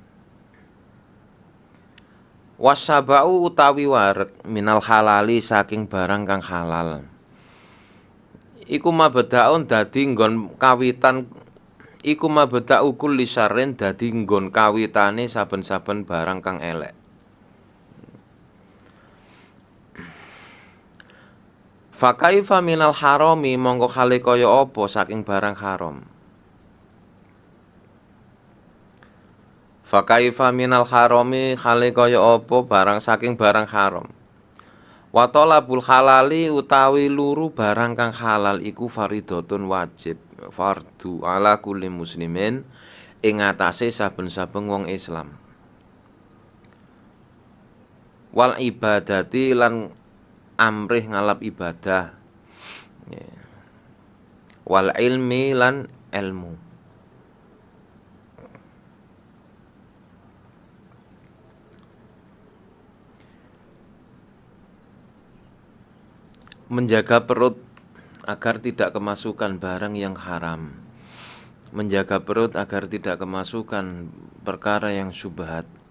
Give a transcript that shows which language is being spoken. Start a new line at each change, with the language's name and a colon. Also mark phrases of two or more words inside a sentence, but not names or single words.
Javanese: Wasyaba'u utawi wareg
Arabic: من الحلال
Javanese: saking barang kang halal. Iku mabda'un dadi nggon kawitan iku
Arabic: مبدأ كل شر
Javanese: dadi nggon kawitane saben-saben barang kang elek.
Arabic: فكيف من الحرام
Javanese: mongko khale kaya apa saking barang haram.
Arabic: فكيف من الحرام
Javanese: khale kaya apa barang saking barang haram.
Arabic: وطلب الحلال
Javanese: utawi luru barang kang halal iku faridatun wajib fardu
Arabic: على كل مسلم
Javanese: ing atase saben-saben wong Islam. Wal ibadati lan amrih ngalap ibadah. Wal ilmi lan ilmu.
Indonesian: Menjaga perut agar tidak kemasukan barang yang haram. Menjaga perut agar tidak kemasukan perkara yang syubhat.